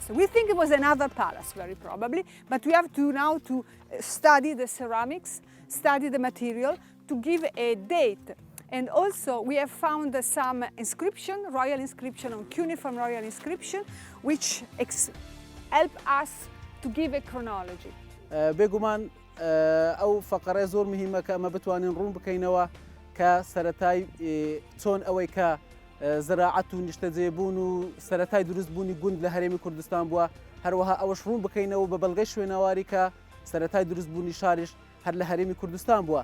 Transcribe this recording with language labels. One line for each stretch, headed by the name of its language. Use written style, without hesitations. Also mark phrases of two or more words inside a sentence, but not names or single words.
English: We think it was another palace, very probably, but we have to now to study the ceramics, study the material, to give a date. And also we have found some inscription, royal inscription on cuneiform royal inscription, which help us to give a chronology.
Central Kurdish: بێگومان ئەو فەقەرە زۆر مهمە کە ئەمە بتوانین ڕوون بکەینەوە کە سەرەتای چۆن ئەوەی کە زراعەت و نیشتەجێبوون و سەرەتای دروستبوونی گوند لە هەرێمی کوردستان بووە، هەروەها ئەوەش ڕوون بکەینەوە بە بەڵگەی شوێنەواری کە سەرەتای دروستبوونی شاریش هەر لە هەرێمی کوردستان بووە.